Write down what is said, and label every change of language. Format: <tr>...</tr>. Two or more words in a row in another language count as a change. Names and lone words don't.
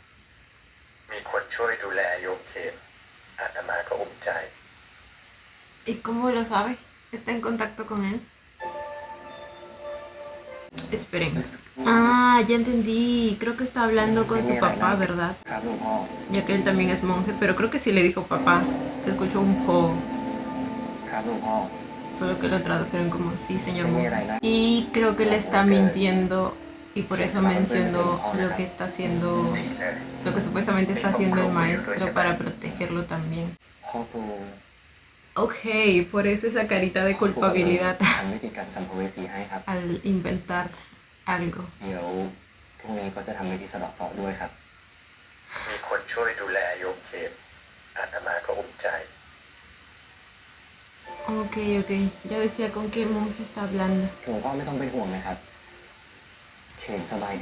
<th>มีคนช่วยดูแลโยมเขมอาตมาก็อุ่นใจ</th> <es>¿Y cómo lo sabe? ¿Está en contacto con él? Esperen. Ah, ya entendí. Creo que está hablando con su papá, ¿verdad?</es> <th>ครับหลวงพ่อ</th> <es>Ya que él también es monje, pero creo que sí le dijo papá. Escuchó un po,</es> <th>ครับหลวงพ่อ</th> <es>solo que lo tradujeron como sí, señor</es> <th>ไม่มี</th> <es>monje.</es> <th>อะไรนะ</th> <es>Y creo que le está mintiendo y por eso mencionó lo que está haciendo,</es> <th>ดีเลย</th> <es>lo que supuestamente está haciendo el maestro para protegerlo también.</es> <th>พ่อครู</th> <es>Ok, por eso esa carita de culpabilidad</es> <th>ทำวิธีการสัมภเวสีให้ครับ</th> <es>al inventar algo.</es> <th>เดี๋ยวพรุ่งนี้ก็จะทำวิธีสะเดาะเคราะห์ด้วยครับ มีคนช่วยดูแลโยมเขมอาตมาก็อุ่นใจ</th> <es>Ok, ok. Ya decía con qué monje está hablando.</es> <th>หลวงพ่อไม่ต้องเป็นห่วงนะครับ เข็มสบายดี</th>